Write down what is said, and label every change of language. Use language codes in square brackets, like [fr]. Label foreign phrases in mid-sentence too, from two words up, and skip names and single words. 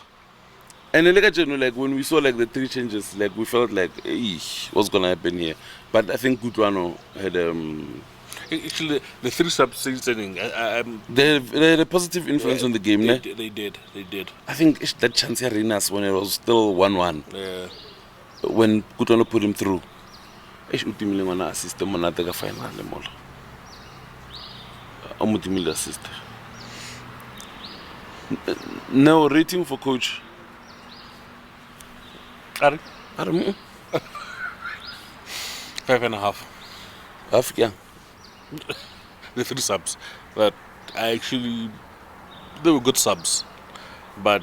[en] And then like when we saw like the 3 changes, like we felt like what's gonna happen here. But I think Gutwano had Actually, the 3 substituting, they had a positive influence on the game, they ne? They did. I think that chance here Rinas when it was still 1-1. Yeah. When Gutwano put him through. [st] Utimile ngwana assist monate ka final le mola. [en] Amutimile assist. Now rating for coach. [st] Ari? 5.5. [en] Half, yeah. The 3 subs, but they were good subs, but